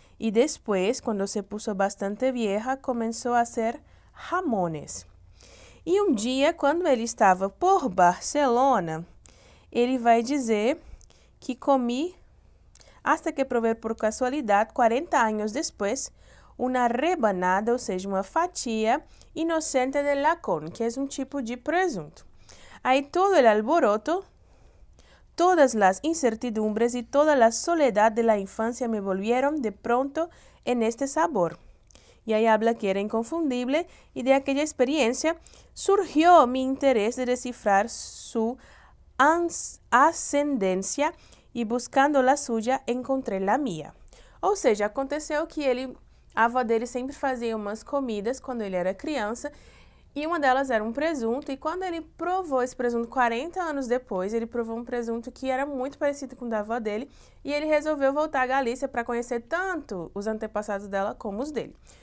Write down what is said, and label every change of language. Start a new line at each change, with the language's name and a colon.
Spanish: Y después, cuando se puso bastante vieja, comenzó a hacer jamones.
Portuguese: E um dia, quando ele estava por Barcelona, ele vai dizer que comi,
Spanish: hasta que
Portuguese: provei por casualidade, 40 anos depois, uma rebanada, ou seja, uma fatia inocente de lacón, que é um tipo de presunto.
Spanish: Aí todo o alboroto, todas as incertidumbres e toda a soledad de la infancia me volvieron de pronto en este sabor. Y ahí habla que era inconfundible y de aquella experiencia surgió mi interés de descifrar su ascendencia y buscando la suya encontré la mía.
Portuguese: Ou seja, aconteceu que a avó dele sempre fazia umas comidas quando ele era criança E uma delas era um presunto, e quando ele provou esse presunto 40 anos depois, ele provou um presunto que era muito parecido com o da avó dele, e ele resolveu voltar à Galícia para conhecer tanto os antepassados dela como os dele.